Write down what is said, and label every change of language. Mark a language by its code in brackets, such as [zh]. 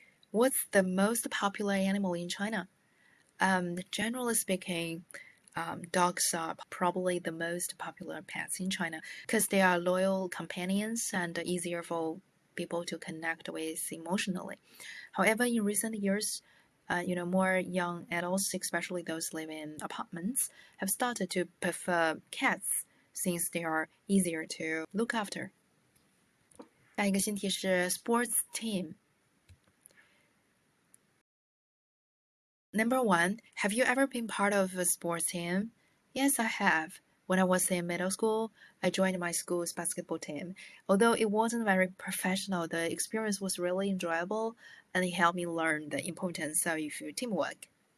[en] What's the most popular animal in China? Generally speaking, dogs are probably the most popular pets in China because they are loyal companions and easier for people to connect with emotionally. However, in recent years, more young adults, especially those living in apartments, have started to prefer cats since they are easier to look after. [zh] 下一个新题是 [en] sports team。 Number 1, have you ever been part of a sports team? Yes, I have. When I was in middle school, I joined my school's basketball team. Although it wasn't very professional, the experience was really enjoyable and it helped me learn the importance of teamwork.